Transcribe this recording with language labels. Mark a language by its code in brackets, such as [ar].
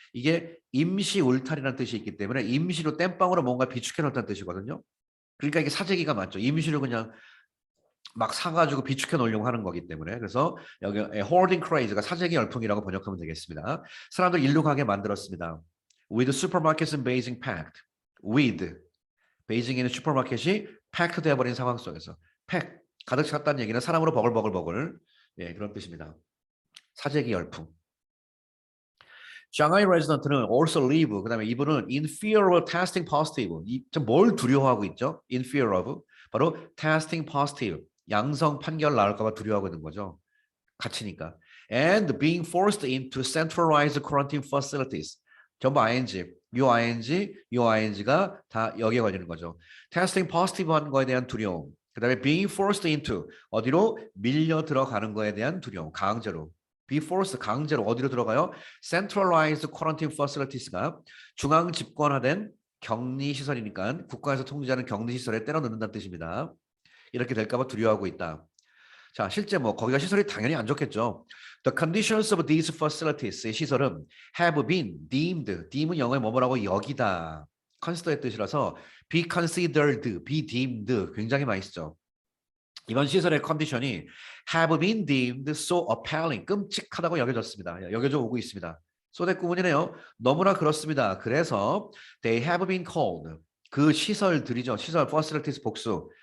[ko] 이게 임시 울타리라는 뜻이 있기 때문에 임시로 땜빵으로 뭔가 비축해 놓다는 뜻이거든요. 그러니까 이게 사재기가 맞죠. 임시로 그냥 막 사가지고 비축해 놓으려고 하는 거기 때문에 그래서 여기 [en] hoarding craze [ko] 가 사재기 열풍이라고 번역하면 되겠습니다. 사람들 일로 가게 만들었습니다. [en] With supermarkets in Beijing packed. [ko] With 베이징에 있는 슈퍼마켓이 [en] packed [ko] 되어버린 상황 속에서 pack 가득 찼다는 얘기는 사람으로 버글버글 예, 그런 뜻입니다. 사재기 열풍. 샹하이 레지던트는 [en] also live [ko] 그다음에 이분은 [en] in fear of testing positive. [ko] 뭘 두려워하고 있죠? [en] In fear of [ko] 바로 [en] testing positive. [ko] 양성 판결 나올까 봐 두려워하고 있는 거죠. 갇히니까. [en] And being forced into centralized quarantine facilities. [ko] 전부 ing, 요 ing가 다 여기에 걸리는 거죠. [en] testing positive [ko] 한 거에 대한 두려움. 그 다음에 [en] being forced into [ko] 어디로 밀려 들어가는 거에 대한 두려움. 강제로. be forced 강제로 어디로 들어가요? [en] centralized quarantine facilities [ko] 가 중앙 집권화된 격리 시설이니까 국가에서 통제하는 격리 시설에 때려 넣는다는 뜻입니다. 이렇게 될까 봐 두려워하고 있다. 자, 실제 거기가 시설이 당연히 안 좋겠죠. [en] The conditions of these facilities의 시설은 have been deem은 [ko] 영어에 뭐뭐라고 여기다. consider의 뜻이라서 be considered, be deemed 굉장히 많이 쓰죠. 이번 시설의 컨디션이 [en] have been deemed so appalling, [ko] 끔찍하다고 여겨졌습니다. 여겨져 오고 있습니다. 소대 구문이네요. 너무나 그렇습니다. 그래서 [en] they have been called [ko] 그 시설들이죠. 시설 facilities 복수.